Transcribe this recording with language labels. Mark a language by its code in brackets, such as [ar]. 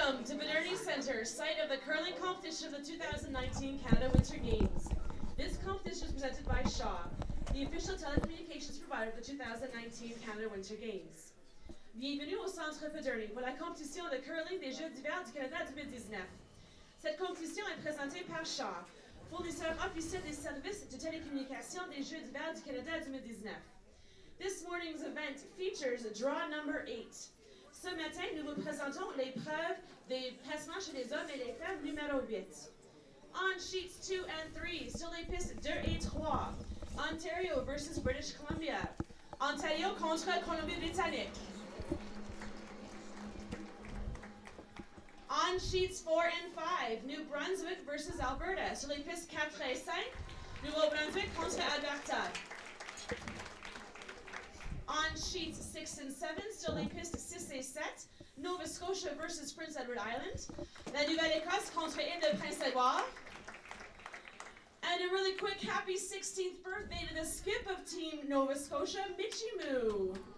[en] to Modernity Centre, site of the curling competition of the 2019 Canada Winter Games. This competition is presented by Shaw, the official telecommunications provider of the 2019 Canada Winter Games. [fr] Bienvenue au Centre Modernity pour la compétition de curling des Jeux d'hiver du Canada 2019. Cette compétition est présentée par Shaw, fournisseur officiel des services de télécommunication des Jeux d'hiver du Canada 2019. [en] This morning's event features draw number 8. [fr] Ce matin, nous vous présentons l'épreuve des placements chez les hommes et les femmes numéro 8. [en] On sheets 2 and 3, [fr] sur les pistes 2 et 3, [en] Ontario versus British Columbia. [fr] Ontario contre Colombie-Britannique. [en] On sheets 4 and 5, New Brunswick versus Alberta. [fr] Sur les pistes 4 et 5, Nouveau-Brunswick contre Alberta. [en] On sheets 6 and 7, [fr] sur les pistes 6 et 7, [en] Nova Scotia versus Prince Edward Island. [fr] La Nouvelle-Écosse contre Île de Prince-Édouard. [en] And a really quick happy 16th birthday to the skip of Team Nova Scotia, Mitchie Moo.